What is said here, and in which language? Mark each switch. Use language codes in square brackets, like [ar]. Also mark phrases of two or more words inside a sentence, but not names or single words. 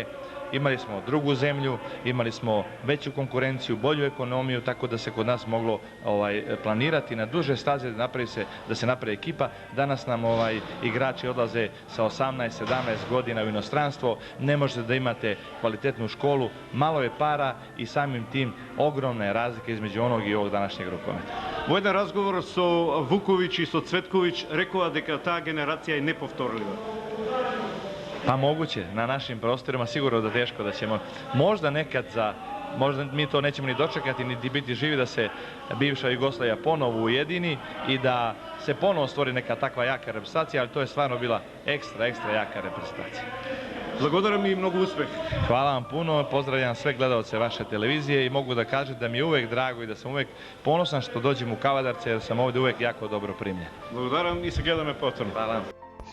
[sr] Imali smo drugu zemlju, imali smo veću konkurenciju, bolju ekonomiju, tako da se kod nas moglo planirati na duže staze da se napravi ekipa. Danas nam igrači odlaze sa 18-17 godina u inostranstvo, ne možete da imate kvalitetnu školu, malo je para i samim tim ogromne razlike između onog i ovog današnjeg rukometa. [mk] Во еден разговор со Вуковиć и со Цветковиć рекоа дека таа генерација е неповторлива. [sr] Pa moguće, na našim prostorima sigurno da teško da ćemo, možda nekad možda mi to nećemo ni dočekati, niti biti živi da se bivša Jugoslavija ponovo ujedini i da se ponovo stvori neka takva jaka reprezentacija, ali to je stvarno bila ekstra jaka reprezentacija. [mk] Благодарам и многу успех. [sr] Hvala vam puno, pozdravljam sve gledalce vaše televizije i mogu da kažem da mi je uvek drago i da sam uvek ponosan što dođem u Kavadarce jer sam ovde uvek jako dobro primljen. [mk] Благодарам и се гледаме повторно. [sr] Hvala.